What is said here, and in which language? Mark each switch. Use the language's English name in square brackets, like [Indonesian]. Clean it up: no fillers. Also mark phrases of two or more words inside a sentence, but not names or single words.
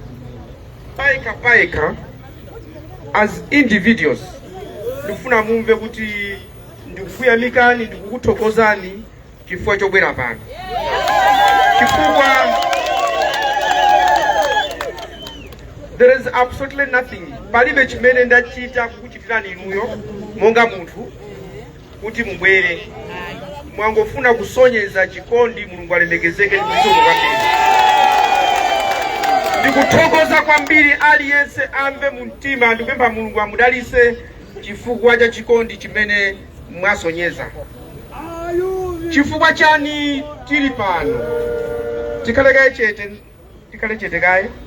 [Nyanja] paika [English] as individuals [Nyanja] ndikufuna mumve kuti ndikufuyamikani ndikukuthokozani chifukwa chobwera pano chifukwa [English] there is absolutely nothing [Nyanja] palibe chimene ndachita kukuchitirani inuyo monga munthu kuti mubwere mwangofuna kusonyeza chikondi Mulungu alemekezeke ndizo kwambiri ndikuthokoza kwambiri aliyense amve mumtima ndikupempha Mulungu amudalise chifukwa cha chikondi chimene mwasonyeza chifukwa chani tili pano tikhale chete kaye